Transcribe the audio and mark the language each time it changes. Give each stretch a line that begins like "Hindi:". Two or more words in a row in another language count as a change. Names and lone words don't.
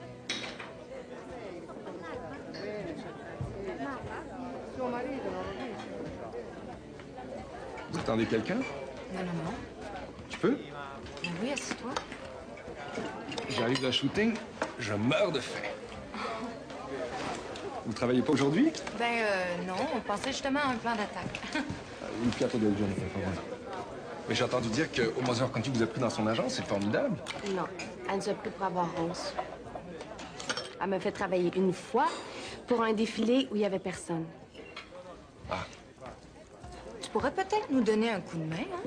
French: Vous attendez quelqu'un? Non. Je peux? Ben oui, assieds-toi. J'arrive d'un shooting, je meurs de faim. Vous travaillez pas aujourd'hui? Non, on pensait justement à un plan d'attaque.
Italian: Une piatto del giorno, per favore.
French: Mais j'ai entendu dire que Mother Conti vous a pris dans son agence, c'est formidable. Non, elle nous a pris pour avoir Rose. Elle m'a fait travailler une fois pour un défilé où il y avait personne. Ah. Tu pourrais peut-être nous donner un coup de main, hein?